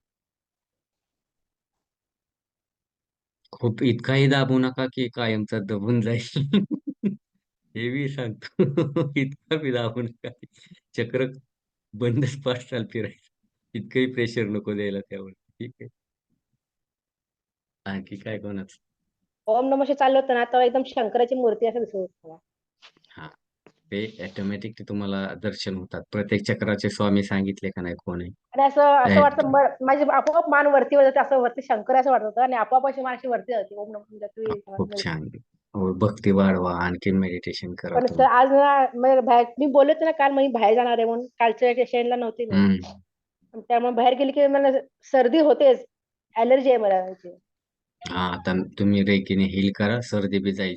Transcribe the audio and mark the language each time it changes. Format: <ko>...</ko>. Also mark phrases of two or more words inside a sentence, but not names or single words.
<mr>खूप इतकाही दाबू नका की कायमचा दबून जाईल. हे मी सांगतो. इतका बी दाबू नका. चक्र बंदच पाडसाल फिरायचं. इतकंही प्रेशर नको द्यायला त्यावर. ठीक आहे. आणखी काय कोणाचं?</mr> <sa>ओम नमः शिवाय</sa> <mr>चाललं होतं ना तेव्हा एकदम शंकराची मूर्ती असं दिसत होती मला. हा ते ऑटोमॅटिक ते तुम्हाला दर्शन होतात. प्रत्येक चक्राचे स्वामी सांगितले का नाही कोण आहे? आणि असं असं आहेत. वाटतं माझी आपोआप मान वरती होते असं वरती शंकर असं वाटत होतं आणि आपोआप अशी मान अशी वरती जाते</mr> <sa>ओम नमः शिवाय</sa> <mr>खूप छान. हो, भक्ती वाढवा, आणखीन मेडिटेशन करा पण तुम्ही. सर आज ना म्हणजे बाहेर मी बोलले होते ना काल मी बाहेर जाणार आहे म्हणून कालच्या स्टेशनला नव्हती मी हम्म. त्यामुळे बाहेर गेली की मला सर्दी होतेच ऍलर्जी आहे मला त्याची. हा आता तुम्ही रेकीने हील करा, सर्दी बी जाईल.</mr>